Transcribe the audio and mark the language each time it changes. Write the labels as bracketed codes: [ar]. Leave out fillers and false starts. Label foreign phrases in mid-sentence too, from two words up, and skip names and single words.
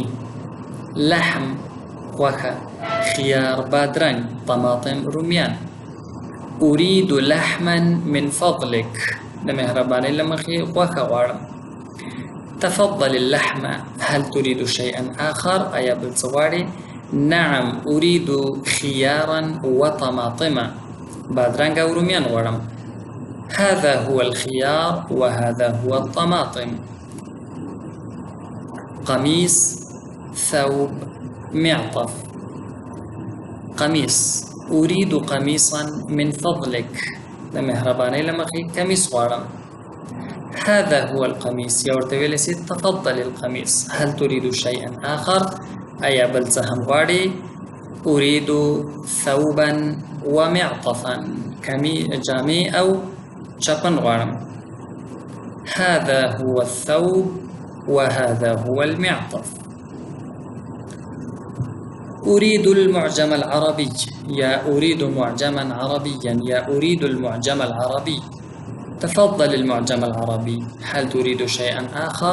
[ar] لحم غوښه، خيار بادرنگ، طماطم روميان. أريد لحما من فضلك، [ps] د مهربانۍ له مخې غوښه غواړم. [ar] تفضل اللحم. هل تريد شيئا آخر، [ps] ایا بل څه غواړي؟ [ar] نعم أريد خيارا وطماطم، [ps] بادرنگ او رومیان غواړم. [ar] هذا هو الخيار وهذا هو الطماطم. قميص، ثوب، معطف. قميص، أريد قميصا من فضلك، [ps] د مهربانۍ له مخې قميص غواړم. [ar] هذا هو القميص، [ps] یا ورته ویلی سي [ar] تفضل القميص. هل تريد شيئا آخر، [ps] ایا بل څه هم غواړي؟ [ar] أريد ثوبا ومعطفا، [ps] جامې او چپن غواړم. [ar] هذا هو الثوب وهذا هو المعطف. أريد المعجم العربي، يا أريد معجما عربيا، يا أريد المعجم العربي. تفضل المعجم العربي. هل تريد شيئا آخر؟